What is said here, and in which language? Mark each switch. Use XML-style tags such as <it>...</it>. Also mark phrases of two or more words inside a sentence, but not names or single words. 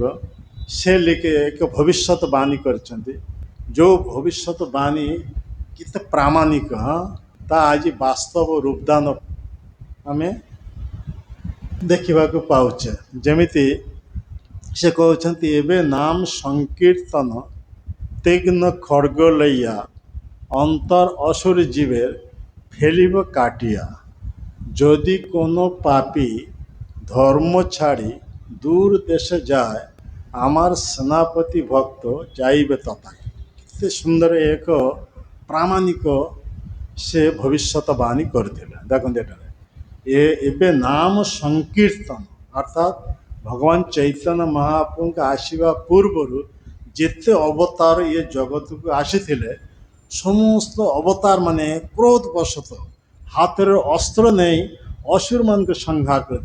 <or>ସେ ଏକ ଭବିଷ୍ୟତ ବାଣୀ କରିଛନ୍ତି, ଯେଉଁ ଭବିଷ୍ୟତ ବାଣୀ କେତେ ପ୍ରାମାଣିକ, ତା ଆଜି ବାସ୍ତବ ରୂପଦାନ ଆମେ ଦେଖିବାକୁ ପାଉଛେ। ଯେମିତି ସେ କହୁଛନ୍ତି, ଏବେ ନାମ ସଂକୀର୍ତ୍ତନ ତୀକ୍ଷ୍ଣ ଖଡ଼୍ଗ ଲଇଆ</or> <bn>অন্তর অসুর জীবের ফেলিব কাটিয়া। যদি কোনো পাপী ধর্ম ছাড়ি দূর দেশে যায়, আমার সেনাপতি ভক্ত যাইবে তথায়।</bn> <or>କେତେ ସୁନ୍ଦର ଏକ ପ୍ରାମାଣିକ ସେ ଭବିଷ୍ୟତବାଣୀ କରିଥିଲେ। ଦେଖନ୍ତୁ ଏଠାରେ ଏବେ ନାମ ସଂକୀର୍ତ୍ତନ ଅର୍ଥାତ୍ ଭଗବାନ ଚୈତନ୍ୟ ମହାପ୍ରଭୁଙ୍କ ଆସିବା ପୂର୍ବରୁ ଯେତେ ଅବତାର ଏ ଜଗତକୁ ଆସିଥିଲେ, ସମସ୍ତ ଅବତାର ମାନେ କ୍ରୋଧ ବଶତଃ ହାତରେ ଅସ୍ତ୍ର ନେଇ ଅସୁରମାନଙ୍କୁ ସଂହାର କରିଥିଲେ।</or>